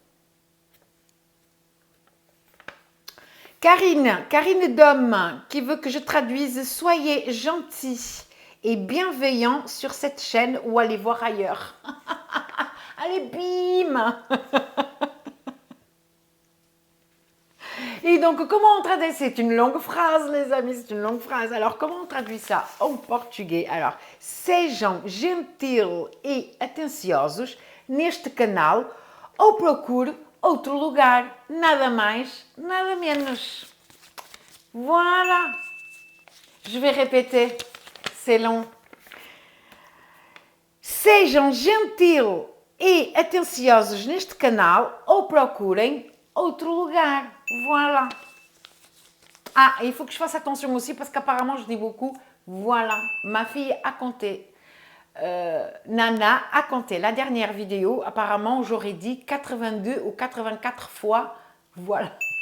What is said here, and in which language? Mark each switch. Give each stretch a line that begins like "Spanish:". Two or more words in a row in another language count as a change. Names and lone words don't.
French: Karine Dom, qui veut que je traduise « Soyez gentils et bienveillants sur cette chaîne ou allez voir ailleurs. » Allez, bim. Et donc, comment on traduit? C'est une longue phrase, les amis, c'est une longue phrase. Alors, comment on traduit ça en portugais? Alors,
Portuguese: sejam gentil e atenciosos neste canal ou procure outro lugar. Nada mais, nada menos.
French: Voilà. Je vais répéter, c'est long.
Portuguese: Sejam gentil e atenciosos neste canal ou procurem outro lugar.
French: Voilà. Ah, il faut que je fasse attention aussi parce qu'apparemment je dis beaucoup. Voilà, ma fille a compté. Nana a compté la dernière vidéo. Apparemment, j'aurais dit 82 ou 84 fois. Voilà.